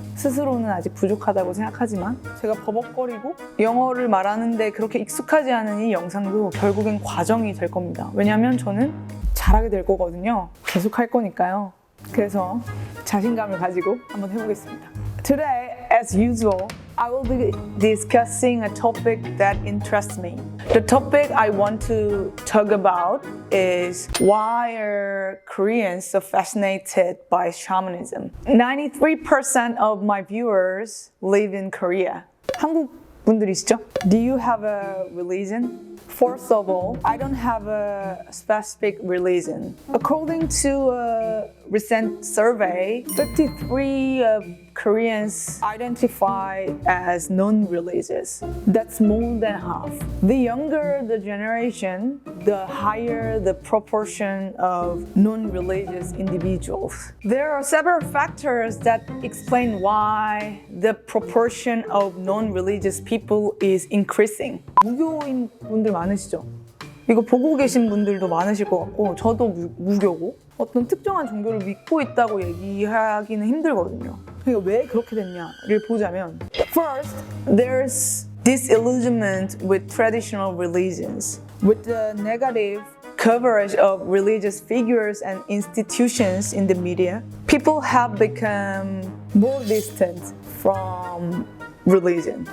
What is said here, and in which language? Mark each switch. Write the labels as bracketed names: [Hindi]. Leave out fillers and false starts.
[Korean] 스스로는 아직 부족하다고 생각하지만 제가 버벅거리고 영어를 말하는데 그렇게 익숙하지 않은 이 영상도 결국엔 과정이 될 겁니다. 왜냐면 저는 잘하게 될 거거든요. 계속 할 거니까요. 그래서 자신감을 가지고 한번 해보겠습니다. [English] Today, as usual, I will be discussing a topic that interests me. The topic I want to talk about is why are Koreans so fascinated by shamanism? 93% of my viewers live in Korea. [Korean] 한국 분들이시죠? [English] Do you have a religion? First of all, I don't have a specific religion. According to a recent survey, 53% of Koreans identify as non-religious. That's more than half. The younger the generation, the higher the proportion of non-religious individuals. There are several factors that explain why the proportion of non-religious people is increasing. [Korean] 무교인 분들 많으시죠? 이거 보고 계신 분들도 많으실 것 같고, 저도 무교고 어떤 특정한 종교를 믿고 있다고 얘기하기는 힘들거든요. 그러니까 왜 그렇게 됐냐를 보자면, [English] First, there's disillusionment with traditional religions. With the negative coverage of religious figures and institutions in the media, people have become more distant from religion.